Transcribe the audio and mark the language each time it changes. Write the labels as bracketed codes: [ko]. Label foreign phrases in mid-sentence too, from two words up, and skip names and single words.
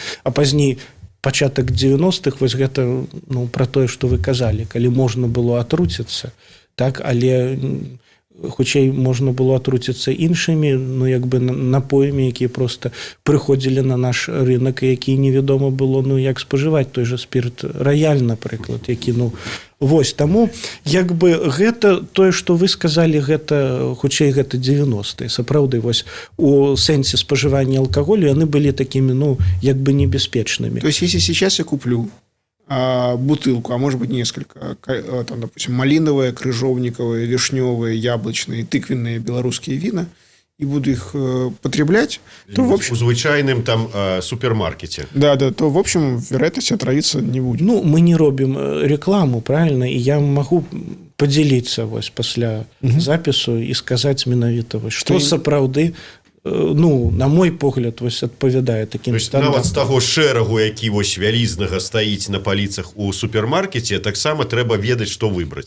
[be] А пазней пачатак 90-х, вось гэта пра тое, што вы казалі, калі можна было атруціцца, так, але хутчэй можна было атруціцца іншымі, як бы напоямі, якія проста прыходзілі на наш рынок, і які невядома было, як спажываць той же спірт раяль, напрыклад, які, вось, таму, як бы гэта, тое, што вы сказалі, гэта, хутчэй, гэта 90-е. Сапраўды, вось, у сэнсе спажывання алкаголю яны былі такімі, як бы небяспечнымі. [ru] То есть, если сейчас я куплю бутылку, а может быть несколько, там, допустим, малиновые, крыжовниковые, вишневые, яблочные, тыквенные белорусские вина, и буду их потреблять, то в общем... [be] У звычайным там супермаркете. [ru] Да, то в общем вероятность отравиться не будет. [be] Мы не робім рекламу, правильно, і [ru] я могу [be] подзяліцца вось пасля запісу і сказаць менавіта вось, што сапраўды, на мой погляд, вось адпавядае такім стандартам. Нават з таго шэрагу, які вось вялізнага стаіць на паліцах у супермаркеце, таксама трэба ведаць, што выбраць.